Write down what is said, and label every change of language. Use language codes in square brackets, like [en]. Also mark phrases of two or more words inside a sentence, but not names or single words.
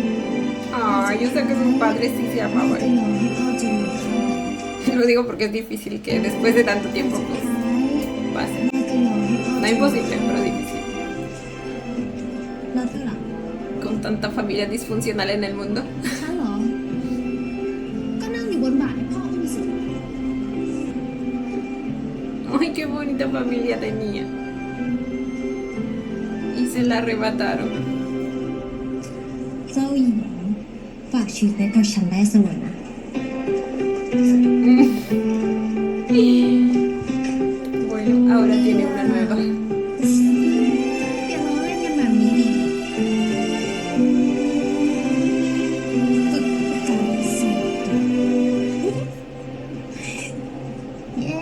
[es] Ah, yo sé que sus padres sí se [th] แม่ [es] amaban. [th] ก็ยอมให้พ่อจูงมือเข้าไป [es] Lo digo porque es difícil que después de tanto tiempo pues [th] ท้าย [es] pase. [th] แม่ก็ยอมให้พ่อ [es] No imposible, pero difícil. [th] แล้วเธอล่ะ [es] Con tanta familia disfuncional en el mundo. [th] ฉันเหรอ ก็นั่งอยู่บนบ่าให้พ่ออุ้มสิ [es] Ay, qué bonita familia tenía. Y se la arrebataron. [th] เจ้าหญิงฝากชีวิตไว้กับฉันได้เสมอนะ [es] Bueno, ahora tiene una nueva. [th] อย่าล้อเล่นกันแบบนี้ดิฝึกการส่งตัวเย้